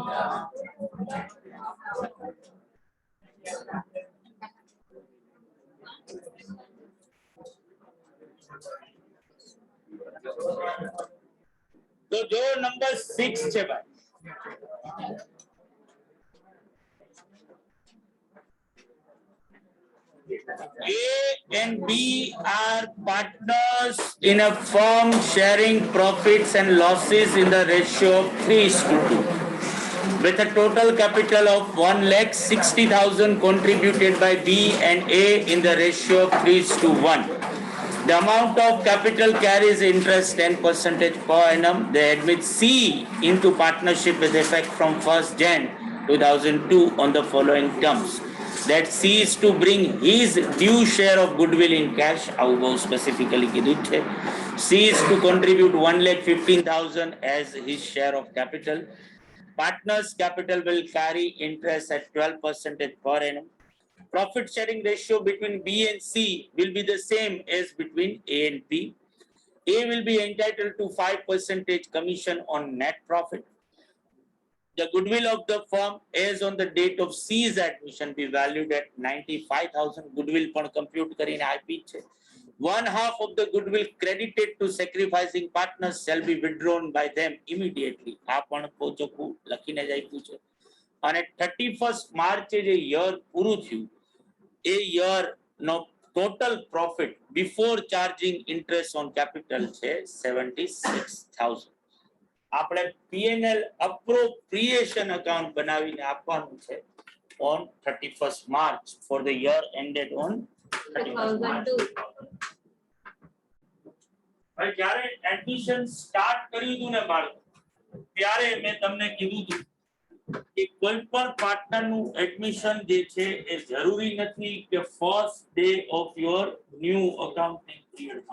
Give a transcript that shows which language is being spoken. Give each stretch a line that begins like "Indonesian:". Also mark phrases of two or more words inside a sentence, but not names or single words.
Gujarati: તો જો નંબર 6 છે ભાઈ.
English: A and B are partners in a firm sharing profits and losses in the ratio of 3:2 with a total capital of 1,60,000 contributed by B and A in the ratio of 3:1. The amount of capital carries interest 10% per annum. They admit C into partnership with effect from 1st Jan 2002 on the following terms. That C is to bring his due share of goodwill in cash.
Gujarati: આવું બહુ specifically કીધું છે.
English: C is to contribute 1,15,000 as his share of capital. Partners' capital will carry interest at 12% per annum. Profit sharing ratio between B and C will be the same as between A and B. A will be entitled to 5% commission on net profit. The goodwill of the firm as on the date of C's admission be valued at 95,000.
Gujarati: Goodwill પણ compute કરીને આપી છે.
English: 1/2 of the goodwill credited to sacrificing partners shall be withdrawn by them immediately.
Gujarati: આ પણ પોચોકું લખીને જ આપ્યું છે. અને 31st માર્ચે જે યર પૂરું થયું એ યર નો
English: total profit before charging interest on capital
Gujarati: છે 76,000. આપણે
English: P&L appropriation account
Gujarati: બનાવીને આપવાનું છે
English: on 31st March for the year ended on 31st March.
Gujarati: ભાઈ જ્યારે એડમિશન સ્ટાર્ટ કર્યું હતું ને બાળકો ત્યારે મેં તમને કીધું હતું કે કોઈ પણ પાર્ટનરનું એડમિશન જે છે એ જરૂરી નથી કે
English: first day of your new accounting period.